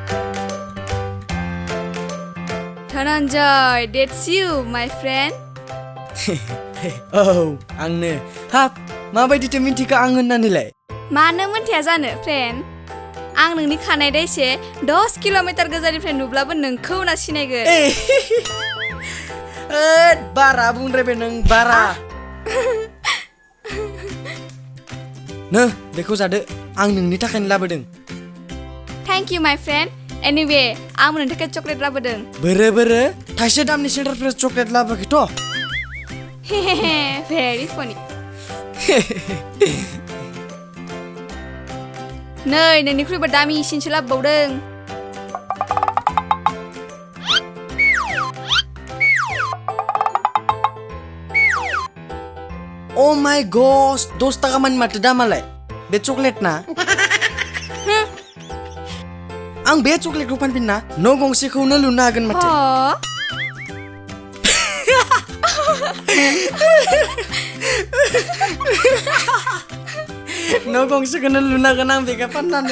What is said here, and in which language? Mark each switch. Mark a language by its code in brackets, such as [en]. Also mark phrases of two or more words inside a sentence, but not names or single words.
[en] Dhananjai, that's you, my friend. [brx] औ आंनो हाब माबायदिथो मिन्थिखा आं होननानैलाय मानो मोनथिया जानो फ्रेन्ड आं नोंनि खानाय दायसे 10 किल'मिटार गोजाननिफ्राय नुब्लाबो नोंखौ ना सिनायगोन बारा बुंद्रायबाय नों बारा नो बेखौ जादो आं नोंनि थाखायनो लाबोदों [en] thank you my friend anyway [brx] आं नोंनि थाखाय चकलेट लाबोदों बोरो थाइसे दामनि सेन्टार फ्रेस चकलेट लाबोआखैथ' [en] very funny [brx] नै नोंनिख्रुइबो दामिसिनसो लाबोबावदों [en] oh my god [brx] 10 टाका मानि माथो दामालाय बे चकलेट ना आं बे चकलेटखौ फानफिनना न' गंसेखौनो लुनो हागोन माथो न' गंसेखौनो लुनो हागोन आं बेखौ फाननानै